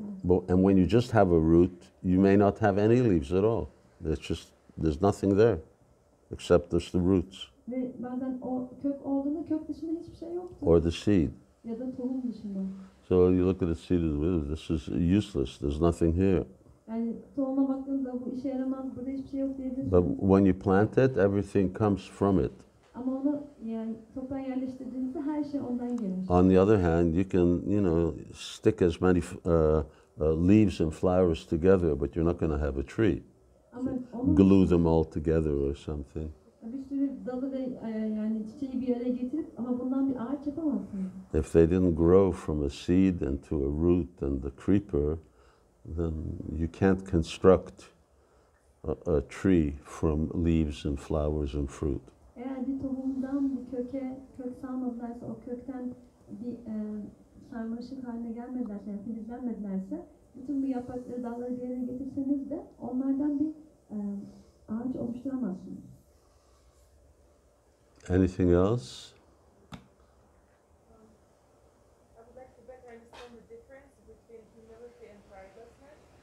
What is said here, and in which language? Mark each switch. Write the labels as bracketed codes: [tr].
[en] And when you just have a root, you may not have any leaves at all. It's just, there's nothing there except there's the roots [tr] Ve bazen o kök olduğunda kök dışında hiçbir şey yoktur. [en] or the seed. [tr] Ya da tohum dışında. [en] So you look at the seed of the root, this is useless, there's nothing here. [tr] Yani tohuma baktığınızda bu işe yaramaz, burada hiçbir şey yok diyebilirsiniz. [en] But when you plant it, everything comes from it. [tr] Ama onu yani toprağa yerleştirdiğinizde her şey ondan gelir. [en] On the other hand, you can, stick as many leaves and flowers together, but you're not going to have a tree. [tr] Ama onun [en] Glue them all together or something. [tr] bir sürü dalı ve yani çiçeği bir araya getirip ama bundan bir ağaç yapamazsınız. [en] If they didn't grow from a seed into a root and the creeper, then you can't construct a tree from leaves and flowers and fruit. [tr] Eğer bir tohumdan bir kök salmadılarsa, o kökten bir sarmaşık haline gelmedilerse, yani filizlenmedilerse, bütün bu yaprakları, dalları bir yere getirseniz de onlardan bir ağaç oluşturamazsınız. [en] Anything else? I would like to better understand the difference between humility and pridelessness.